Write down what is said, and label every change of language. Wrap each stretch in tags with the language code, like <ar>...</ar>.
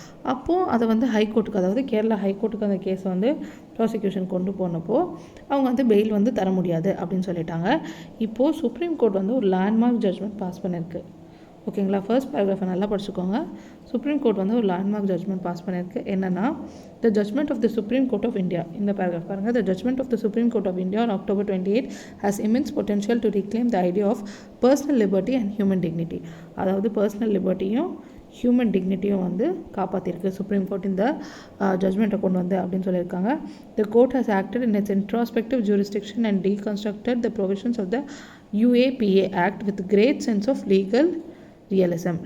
<ta>அப்போது அதை வந்து ஹைகோர்ட்டுக்கு, அதாவது கேரளா ஹைகோர்ட்டுக்கு அந்த கேஸை வந்து ப்ராசிக்யூஷன் கொண்டு போனப்போ அவங்க வந்து பெயில் வந்து தர முடியாது அப்படின்னு சொல்லிட்டாங்க. இப்போது சுப்ரீம் கோர்ட் வந்து ஒரு லேண்ட்மார்க் ஜட்ஜ்மெண்ட் பாஸ் பண்ணியிருக்கு. ஓகேங்களா? ஃபர்ஸ்ட் பேராகிராஃபை நல்லா படிச்சுக்கோங்க. சுப்ரீம் கோர்ட் வந்து ஒரு லேண்ட்மார்க் ஜட்ஜ்மெண்ட் பாஸ் பண்ணியிருக்கு. என்னென்னா,</ta> <en>the judgment of the supreme court of India,</en> <ta>இந்த பேராகிராஃப் பாருங்கள்.</ta> <en>The judgment of the supreme court of India on October 28 has immense potential to reclaim the idea of personal liberty and human dignity.</en> <ta>அதாவது personal லிபர்ட்டியும் human டிக்னிட்டியும் வந்து காப்பாற்றிருக்கு supreme court இந்த ஜட்ஜ்மெண்ட்டை கொண்டு வந்து அப்படின்னு சொல்லியிருக்காங்க.</ta> <en>The court has acted in its introspective jurisdiction and deconstructed the provisions of the UAPA act with great sense of realism.</en>